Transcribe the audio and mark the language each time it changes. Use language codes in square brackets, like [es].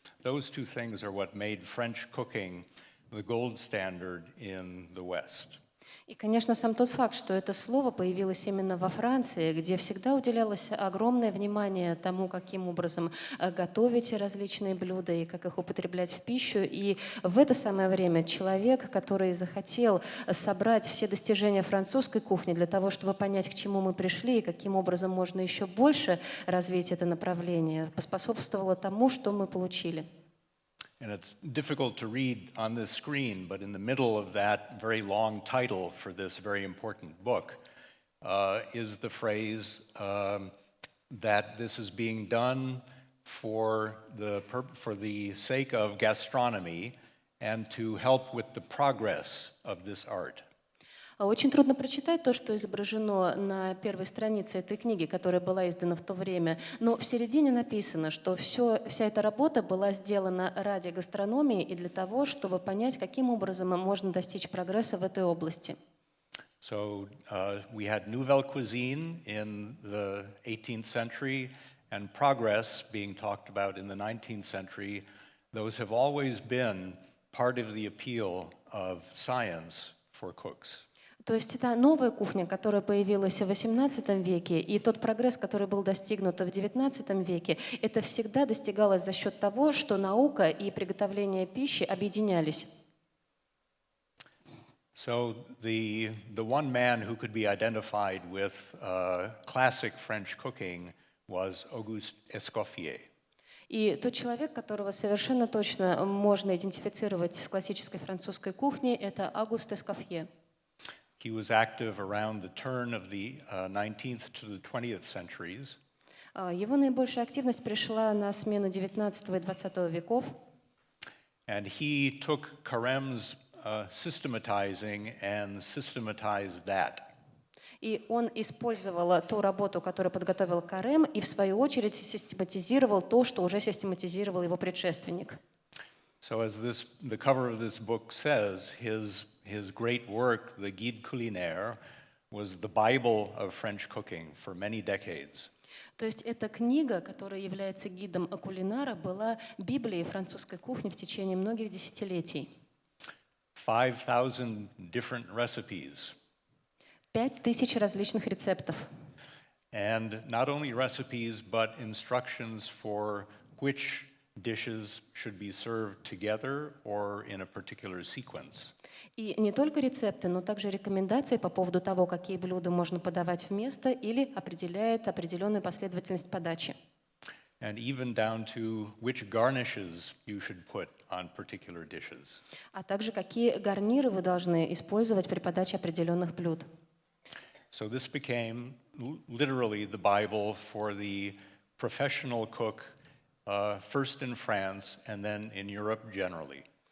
[en] Those two things are what made French cooking the gold standard in the West. [ru] И, конечно, сам тот факт, что это слово появилось именно во Франции, где всегда уделялось огромное внимание тому, каким образом готовить различные блюда и как их употреблять в пищу. И в это самое время человек, который захотел собрать все достижения французской кухни для того, чтобы понять, к чему мы пришли и каким образом можно еще больше развить это направление, поспособствовало тому, что мы получили. [en] And it's difficult to read on this screen, but in the middle of that very long title for this very important book is the phrase that this is being done for the sake of gastronomy and to help with the progress of this art. [ru] Очень трудно прочитать то, что изображено на первой странице этой книги, которая была издана в то время, но в середине написано, что вся эта работа была сделана ради гастрономии и для того, чтобы понять, каким образом можно достичь прогресса в этой области. [en] So we had nouvelle cuisine in the 18th century and progress being talked about in the 19th century. Those have always been part of the appeal of science for cooks. [ru] То есть это новая кухня, которая появилась в XVIII веке, и тот прогресс, который был достигнут в XIX веке, это всегда достигалось за счет того, что наука и приготовление пищи объединялись. [en] So the one man who could be identified with classic French cooking was Auguste Escoffier. [ru] И тот человек, которого совершенно точно можно идентифицировать с классической французской кухней, это Агуст Эскофье. [en] He was active around the turn of the 19th to the 20th centuries. [ru] Его наибольшая активность пришла на смену XIX и XX веков. [en] And he took Carême's systematizing and systematized that. [ru] И он использовал ту работу, которую подготовил Карем, и в свою очередь систематизировал то, что уже систематизировал его предшественник. [en] So as the cover of this book says, his great work, the Guide culinaire, was the Bible of French cooking for many decades. [ru] То есть эта книга, которая является гидом кулинара, была Библией французской кухни в течение многих десятилетий. [en] 5,000 different recipes. [ru] 5000 различных рецептов. [en] and not only recipes, but instructions for which dishes should be served together or in a particular sequence. [ru] И не только рецепты, но также рекомендации по поводу того, какие блюда можно подавать вместо или определяет определенную последовательность подачи. [en] And even down to which garnishes you should put on particular dishes. [ru] А также какие гарниры вы должны использовать при подаче определенных блюд. [en] So this became literally the Bible for the professional cook, first in France and then in Europe generally.